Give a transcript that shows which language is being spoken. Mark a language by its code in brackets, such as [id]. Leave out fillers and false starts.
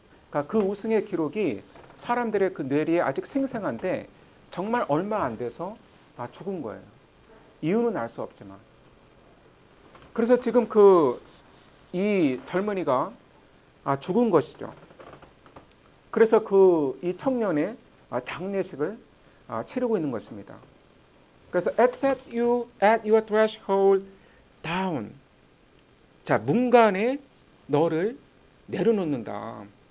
[ko] 그러니까 그 우승의 기록이 사람들의 그 뇌리에 아직 생생한데 정말 얼마 안 돼서 죽은 거예요. 이유는 알 수 없지만. 그래서 지금 이 젊은이가 죽은 것이죠. 그래서 이 청년의 장례식을 치르고 있는 것입니다. 그래서 [en] set you at your threshold down. [ko] 자, 문간에 너를 내려놓는다.